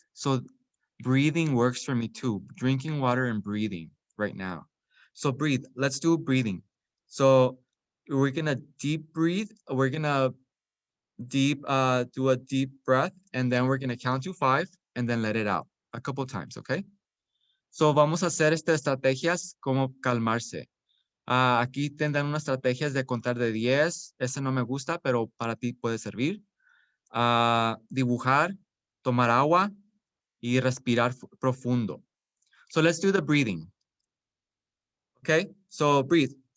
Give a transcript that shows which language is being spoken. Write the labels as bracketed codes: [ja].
[en] So breathing works for me too. Drinking water and breathing right now. So breathe. Let's do breathing. So we're gonna deep breathe. We're gonna do a deep breath, and then we're gonna count to 5 and then let it out a couple times, okay? [es] So vamos a hacer estrategias como calmarse. Aquí tendrán unas estrategias de contar de 10. Ese no me gusta, pero para ti puede servir. Dibujar, tomar agua y respirar profundo. [en] So let's do the breathing. Okay, so breathe.